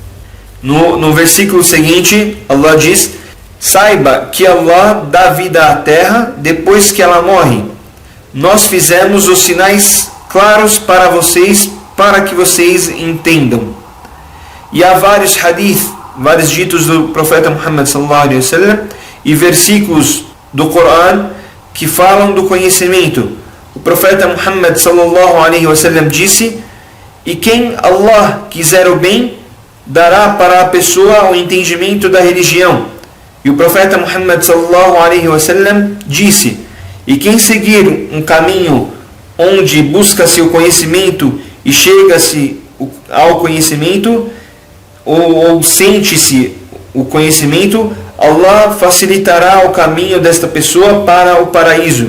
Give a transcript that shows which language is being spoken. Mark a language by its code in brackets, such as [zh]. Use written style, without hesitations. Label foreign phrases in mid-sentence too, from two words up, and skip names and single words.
[pt] No versículo seguinte, Allah diz: Saiba que Allah dá vida à terra depois que ela morre. Nós fizemos os sinais claros para vocês, para que vocês entendam. E há vários hadith, vários ditos do profeta Muhammad [ar] صلى الله عليه وسلم [pt] e versículos do Coran que falam do conhecimento. O profeta Muhammad [ar] صلى الله عليه وسلم [pt] disse: E quem Allah quiser o bem, dará para a pessoa o entendimento da religião. E o profeta Muhammad [ar] صلى الله عليه وسلم [pt] disse: E quem seguir um caminho onde busca-se o conhecimento e chega-se ao conhecimento, ou sente-se o conhecimento, Allah facilitará o caminho desta pessoa para o paraíso.